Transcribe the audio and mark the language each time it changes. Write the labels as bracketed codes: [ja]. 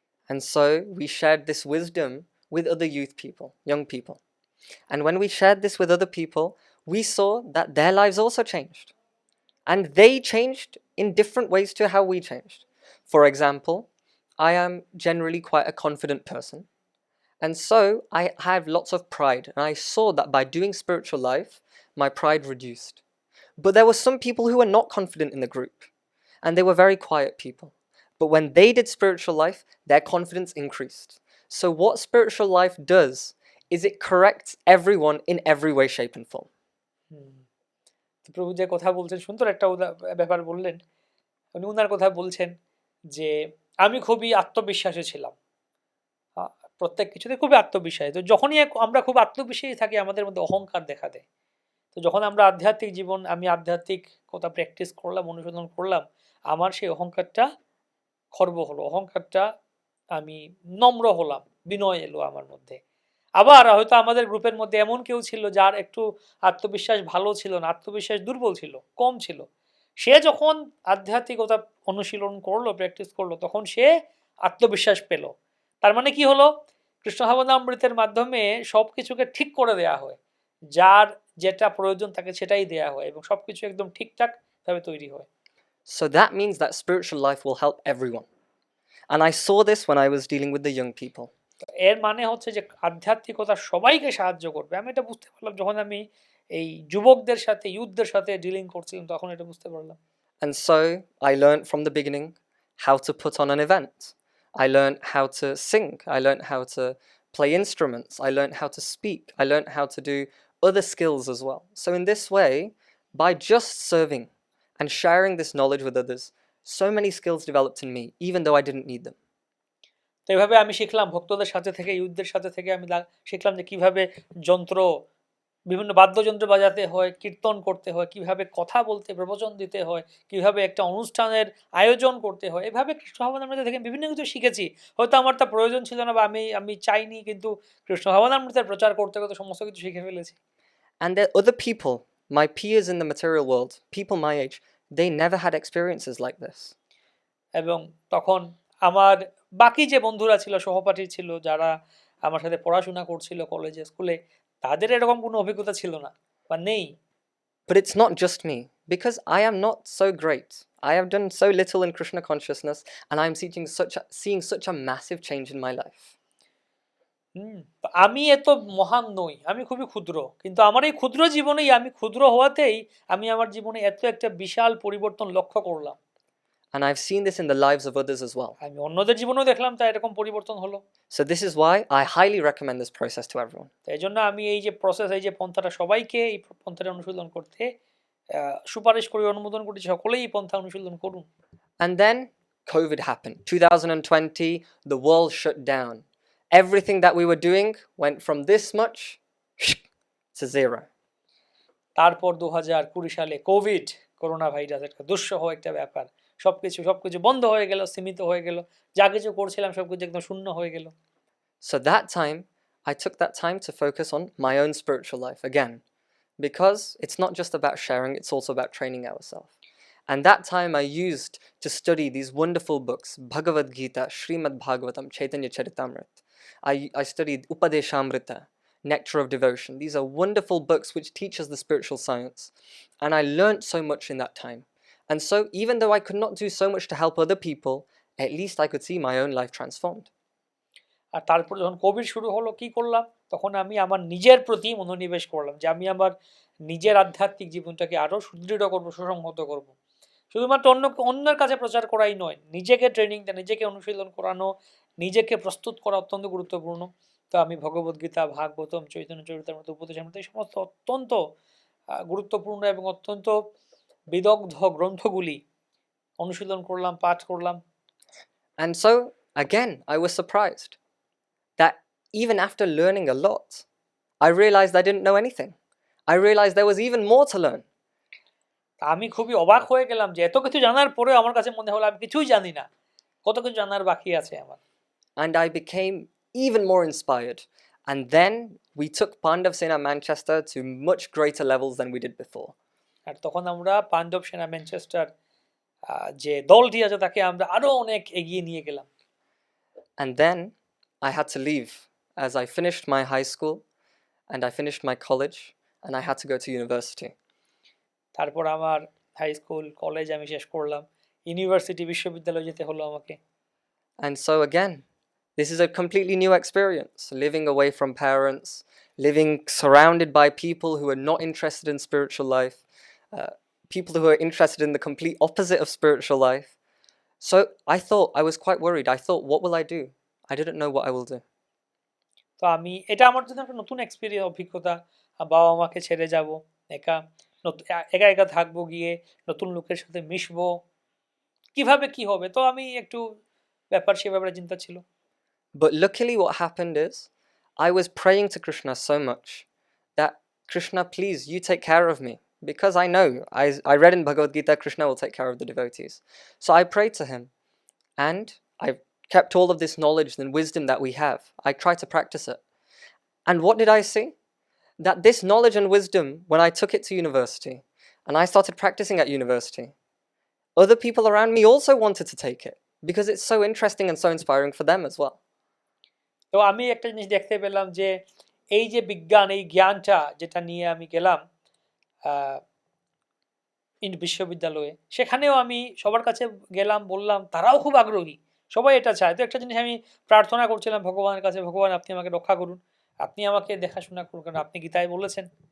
[en] And so we shared this wisdom with other youth people, young people. And when we shared this with other people, we saw that their lives also changed. And they changed in different ways to how we changed. For example, I am generally quite a confident person. And so I have lots of pride. And I saw that by doing spiritual life, my pride reduced. But there were some people who were not confident in the group. And they were very quiet people. But when they did spiritual life, their confidence increased. So what spiritual life does is it corrects everyone in every way, shape and form. [bn] প্রভু যে কথা বলছেন, সুন্দর একটা ব্যাপার বললেন। উনি ওনার কথা বলছেন যে আমি খুবই আত্মবিশ্বাসী ছিলাম, প্রত্যেক কিছুতে খুবই আত্মবিশ্বাসী। তো যখনই আমরা খুব আত্মবিশ্বাসী থাকি, আমাদের মধ্যে অহংকার দেখা দেয়। তো যখন আমরা আধ্যাত্মিক জীবন, আমি আধ্যাত্মিকতা প্র্যাকটিস করলাম, অনুশীলন করলাম, আমার সেই অহংকারটা খর্ব হলো, অহংকারটা আমি নম্র হলাম, বিনয় এলো আমার মধ্যে। আবার হয়তো আমাদের গ্রুপের মধ্যে এমন কেউ ছিল যার একটু আত্মবিশ্বাস ভালো ছিল না, আত্মবিশ্বাস দুর্বল ছিল, কম ছিল। সে যখন আধ্যাত্মিকতা অনুশীলন করলো, প্র্যাকটিস করলো, তখন সে আত্মবিশ্বাস পেল। তার মানে কি হলো? কৃষ্ণ ভাবনামৃতের মাধ্যমে সবকিছুকে ঠিক করে দেয়া হয়, যার যেটা প্রয়োজন থাকে সেটাই দেয়া হয়, এবং সবকিছু একদম ঠিকঠাক ভাবে তৈরি হয়। [en] So that means that spiritual life will help everyone. And I saw this when I was dealing with the young people. [bn] এর মানে হচ্ছে যে আধ্যাত্মিকতা সবাইকে সাহায্য করবে। আমি এটা বুঝতে পারলাম যখন আমি এই যুবকদের সাথে, ইউথদের সাথে ডিলিং করছিলাম, তখন এটা বুঝতে পারলাম। [en] And so I learned from the beginning how to put on an event. I learned how to sing. I learned how to play instruments. I learned how to speak. I learned how to do other skills as well. So in this way, by just serving and sharing this knowledge with others, so many skills developed in me, even though I didn't need them. [bn] তো এইভাবে আমি শিখলাম, ভক্তদের সাথে থেকে, ইউথদের সাথে থেকে আমি শিখলাম যে কিভাবে বিভিন্ন বাদ্যযন্ত্র বাজাতে হয়, কীর্তন করতে হয়, কিভাবে কথা বলতে, প্রবচন দিতে হয়, কিভাবে একটা অনুষ্ঠানের আয়োজন করতে হয়। এভাবে কৃষ্ণ ভাবনামৃত থেকে বিভিন্ন কিছু শিখেছি। হয়তো আমার তা প্রয়োজন ছিল না, বা আমি চাইনি, কিন্তু কৃষ্ণ ভাবনামৃতের প্রচার করতে করতে সমস্ত কিছু শিখে ফেলেছি। [en] And there are other people, my peers in the material world, people my age, they never had experiences like this. [bn] এবং তখন আমার বাকি যে বন্ধুরা ছিল, সহপাঠী ছিল, যারা আমার সাথে পড়াশোনা করছিল কলেজে, স্কুলে, তাদের এরকম কোনো অভিজ্ঞতা ছিল না বা নেই। [en] But it's not just me, because I am not so great. I have done so little in Krishna consciousness, and I am seeing such a massive change in my life. [bn] আমি এত মহান নই, আমি খুবই ক্ষুদ্র, কিন্তু আমার এই ক্ষুদ্র জীবনেই, আমি ক্ষুদ্র হওয়াতেই আমি আমার জীবনে এত একটা বিশাল পরিবর্তন লক্ষ্য করলাম। [en] And I've seen this in the lives of others as well. [bn] আমি অন্যদের জীবনেও দেখলাম তা এরকম পরিবর্তন হলো। [en] So this is why I highly recommend this process to everyone. [bn] এই জন্য আমি এই যে প্রসেস, এই যে পন্থাটা সবাইকে এই পন্থাটা অনুশীলন করতে সুপারিশ করি, অনুমোদন করি, সকলেই এই পন্থা অনুশীলন করুন। [en] And then COVID happened. 2020, the world shut down. Everything that we were doing went from this much to zero. [bn] তারপর 2020 সালে কোভিড, করোনা ভাইরাস, একটা দুঃসহ একটা ব্যাপার, সবকিছু বন্ধ হয়ে গেল, সীমিত হয়ে গেল, যা কিছু করছিলাম সবকিছু একদম শূন্য হয়ে গেল। [en] So that time, I took that time to focus on my own spiritual life again, because it's not just about sharing, it's also about training ourselves. And that time I used to study these wonderful books, Bhagavad Gita, Srimad Bhagavatam, Chaitanya Charitamrita. I studied Upadeshamrita, Nectar of Devotion. These are wonderful books which teach us the spiritual science. And I learnt so much in that time. And so even though I could not do so much to help other people, at least I could see my own life transformed. [bn] আর তারপর যখন Covid শুরু হলো, কি করলাম? তখন আমি আমার নিজের প্রতি মনোনিবেশ করলাম যে আমি আমার নিজের আধ্যাত্মিক জীবনটাকে আরো সুদৃঢ় করব, সুসংহত করব। শুধুমাত্র অন্যের কাছে প্রচার করাই নয়, নিজেকে ট্রেনিং দেওয়া, নিজেকে অনুশীলন করানো, নিজেকে প্রস্তুত করা অত্যন্ত গুরুত্বপূর্ণ। তো আমি ভগবদ্গীতা, ভাগবতম, চৈতন্য চরিতামৃত, উপদেশামৃত, এই সমস্ত অত্যন্ত গুরুত্বপূর্ণ এবং অত্যন্ত বিদগ্ধ গ্রন্থগুলি অনুশীলন করলাম, পাঠ করলাম। [en] And so again, I was surprised that even after learning a lot, I realized I didn't know anything. I realized there was even more to learn. [bn] আমি খুবই অবাক হয়ে গেলাম যে এত কিছু জানার পরেও আমার কাছে মনে হলো আমি কিছুই জানি না, কত কিছু জানার বাকি আছে আমার। [en] And I became even more inspired. And then we took Pandav Sena Manchester to much greater levels than we did before. [bn] আর তখন আমরা পাণ্ডব সেনা ম্যানচেস্টার যে দলটি আছে তাকে আমরা আরো অনেক এগিয়ে নিয়ে গেলাম। [en] And then I had to leave as I finished my high school and I finished my college and I had to go to university. [bn] তারপর আমার হাই স্কুল, কলেজ আমি শেষ করলাম, ইউনিভার্সিটি, বিশ্ববিদ্যালয়ে যেতে হলো আমাকে। [en] And so again, this is a completely new experience, living away from parents, living surrounded by people who are not interested in spiritual life, people who are interested in the complete opposite of spiritual life. So I thought, I was quite worried. I thought, what will I do? I didn't know what I will do. [bn] তো আমি, এটা আমার জন্য একটা নতুন experience, অভিজ্ঞতা। বাবা মাকে ছেড়ে যাব, একা একা থাকবো, গিয়ে নতুন লোকের সাথে মিশবো, কিভাবে কি হবে। তো আমি একটু ব্যাপার সে ব্যাপারে চিন্তা ছিল। [en] But luckily what happened is, I was praying to Krishna so much that, Krishna, please, you take care of me. Because I know, I read in Bhagavad Gita, Krishna will take care of the devotees. So I prayed to him, and I kept all of this knowledge and wisdom that we have. I tried to practice it. And what did I see? That this knowledge and wisdom, when I took it to university, and I started practicing at university, other people around me also wanted to take it, because it's so interesting and so inspiring for them as well. [bn] তো আমি একটা জিনিস দেখতে পেলাম যে এই যে বিজ্ঞান, এই জ্ঞানটা যেটা নিয়ে আমি গেলাম বিশ্ববিদ্যালয়ে, সেখানেও আমি সবার কাছে গেলাম, বললাম, তারাও খুব আগ্রহী, সবাই এটা চায়। তো একটা জিনিস আমি প্রার্থনা করছিলাম ভগবানের কাছে, ভগবান আপনি আমাকে রক্ষা করুন, আপনি আমাকে দেখাশোনা করুন, কারণ আপনি গীতায় বলেছেন।